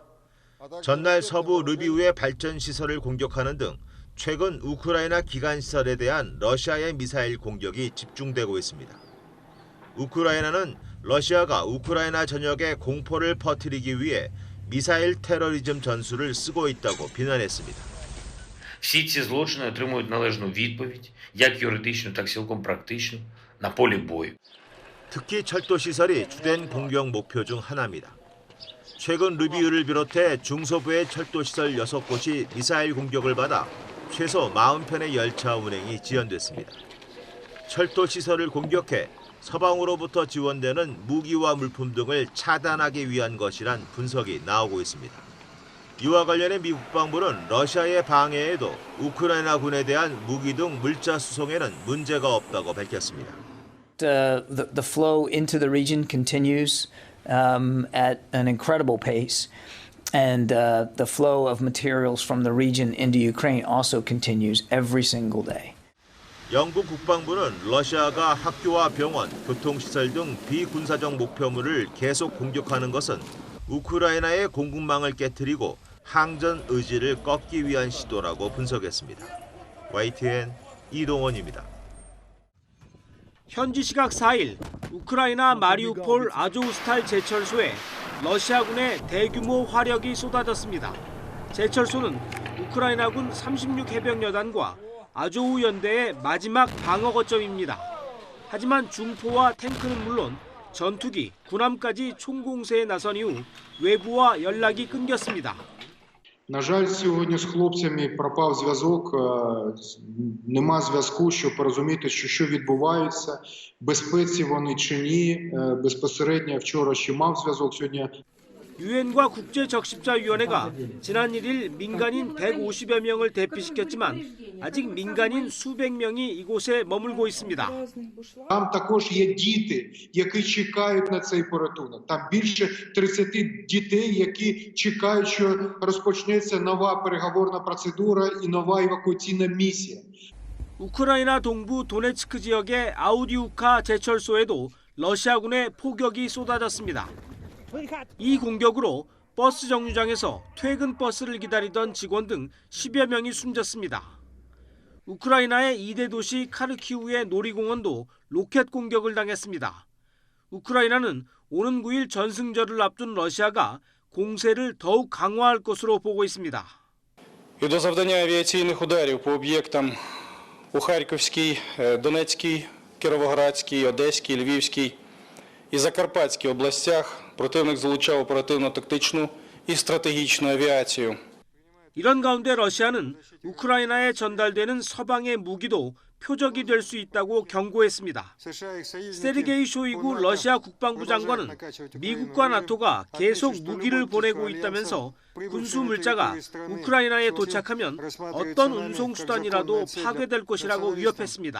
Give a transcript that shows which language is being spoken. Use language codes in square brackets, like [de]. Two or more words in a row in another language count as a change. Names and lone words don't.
[ko] 전날 서부 르비우의 발전 시설을 공격하는 등 최근 우크라이나 기간 시설에 대한 러시아의 미사일 공격이 집중되고 있습니다. 우크라이나는 러시아가 우크라이나 전역에 공포를 퍼뜨리기 위해 미사일 테러리즘 전술을 쓰고 있다고 비난했습니다. [uk] Всі ці злочини отримують належну відповідь, як юридичну, так і цілком практичну, на полі бою. [ko] 특히 철도 시설이 주된 공격 목표 중 하나입니다. 최근 르비우를 비롯해 중서부의 철도 시설 6곳이 미사일 공격을 받아 최소 40편의 열차 운행이 지연됐습니다. 철도 시설을 공격해 서방으로부터 지원되는 무기와 물품 등을 차단하기 위한 것이란 분석이 나오고 있습니다. 이와 관련해 미 국방부는 러시아의 방해에도 우크라이나군에 대한 무기 등 물자 수송에는 문제가 없다고 밝혔습니다. [en] The flow into the region continues at an incredible pace, and the flow of materials from the region into Ukraine also continues every single day. [ko] 영국 국방부는 러시아가 학교와 병원, 교통시설 등 비군사적 목표물을 계속 공격하는 것은 우크라이나의 공급망을 깨뜨리고 항전 의지를 꺾기 위한 시도라고 분석했습니다. YTN 이동원입니다. 현지 시각 4일 우크라이나 마리우폴 아조우스탈 제철소에 러시아군의 대규모 화력이 쏟아졌습니다. 제철소는 우크라이나군 36해병여단과 아조우 연대의 마지막 방어 거점입니다. 하지만 중포와 탱크는 물론 전투기, 군함까지 총공세에 나선 이후 외부와 연락이 끊겼습니다. [uk] На жаль, сьогодні з хлопцями пропав зв'язок, нема зв'язку, щоб порозуміти, що відбувається, в безпеці вони чи ні. Безпосередньо вчора ще мав зв'язок, сьогодні. [ko] 유엔과 국제적십자위원회가 지난 1일 민간인 150여 명을 대피시켰지만 아직 민간인 수백 명이 이곳에 머물고 있습니다. [uk] Там також є діти, які чекають на цей порятунок. Там більше 30 дітей, які чекають, що розпочнеться нова переговорна процедура і нова евакуаційна місія. [ko] 우크라이나 동부 도네츠크 지역의 아우디우카 제철소에도 러시아군의 포격이 쏟아졌습니다. 이 공격으로 버스 정류장에서 퇴근 버스를 기다리던 직원 등 10여 명이 숨졌습니다. 우크라이나의 2대 도시 카르키우의 놀이공원도 로켓 공격을 당했습니다. 우크라이나는 오는 9일 전승절을 앞둔 러시아가 공세를 더욱 강화할 것으로 보고 있습니다. [uk] І до завдання авіаційних ударів по об'єктам у Харківській, Донецькій, Кіровоградській, Одеській, Львівській і Закарпатській областях противник залучав оперативно-тактичну і стратегічну авіацію. [ko] 이런 가운데 러시아는 우크라이나에 전달되는 서방의 무기도 표적이 될 수 있다고 경고했습니다. 세르게이 쇼이구 러시아 국방부 장관은 미국과 나토가 계속 무기를 보내고 있다면서 군수 물자가 우크라이나에 도착하면 어떤 운송수단이라도 파괴될 것이라고 위협했습니다.